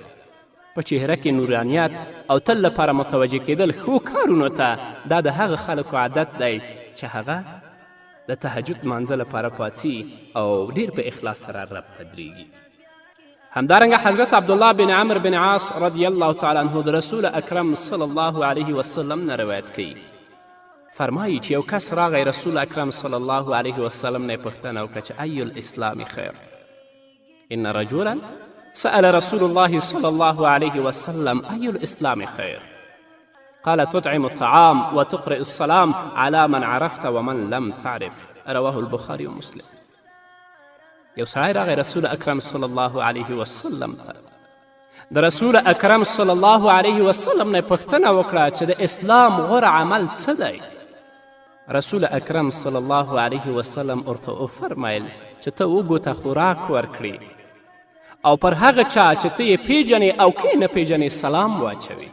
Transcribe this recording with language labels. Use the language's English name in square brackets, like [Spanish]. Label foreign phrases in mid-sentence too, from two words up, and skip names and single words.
[Pashto] په چهره کې نورانیت او تل لپاره متوجه کېدل ښو کارونو ته دا د هغه خلکو عادت دی چې هغه د تهجد لمانځه لپاره پاڅي او ډیر په اخلاص سره رب ته درېږي. همدارنګه حضرت عبدالله بن عمر بن عاص [Arabic] رضی الله تعالی عنه [Pashto] د رسول اکرم [Arabic] صلی الله علیه وسلم [Pashto] نه روایت کوي، فرمایي چې یو کس راغی رسول اکرم [Arabic] صلی الله علیه وسلم [Pashto] نه یې پوښتنه وکړه چې [Arabic] ای الاسلام خیر. ان رجلا سأل رسول الله صلی الله علیه وسلم ای الاسلام خیر قال تطعم الطعام وتقرئ السلام على من عرفت ومن لم تعرف. رواه البخاري ومسلم. [Pashto] یو سړی راغی رسول اکرم [Arabic] صلی الله علیه وسلم [Pashto] ته، د رسول اکرم [Arabic] صلی الله علیه وسلم [Pashto] نه پوښتنه وکړه چې د اسلام غوره عمل څه دی؟ رسول اکرم [Arabic] صلی الله علیه وسلم [Pashto] ورته وفرمیل چې ته اوږو ته خوراک ورکړي او پر هغه چا چې ته یې پیژنې او که یې نه پیژنې سلام واچوي.